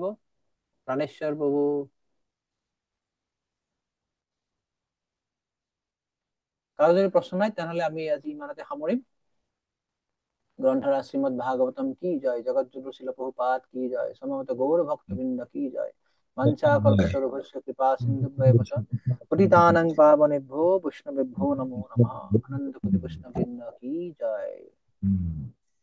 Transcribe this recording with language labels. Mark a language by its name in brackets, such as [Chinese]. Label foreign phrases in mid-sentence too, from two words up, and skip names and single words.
[Assamese] প্ৰাণেশ্বৰ প্ৰভু, কাৰো যদি প্ৰশ্ন নাই তেনেহলে আমি আজি ইমানতে সামৰিম। [Sanskrit] গ্ৰন্থৰা শ্ৰীমদ ভাগৱতম কি জয়, জগৎগুৰু শিল প্ৰভুপাদ কি জয়, সমবেত গৌৰ ভক্তবৃন্দ কি জয়, মঞ্চা কল্পতৰুভ্যশ্চ কৃপা সিন্ধুভ্যেব চ পতিতানাং পাবনেভ্যো বৈষ্ণবেভ্যো নমো নমঃ। অনন্ত কোটি বৈষ্ণববৃন্দ কি জয়।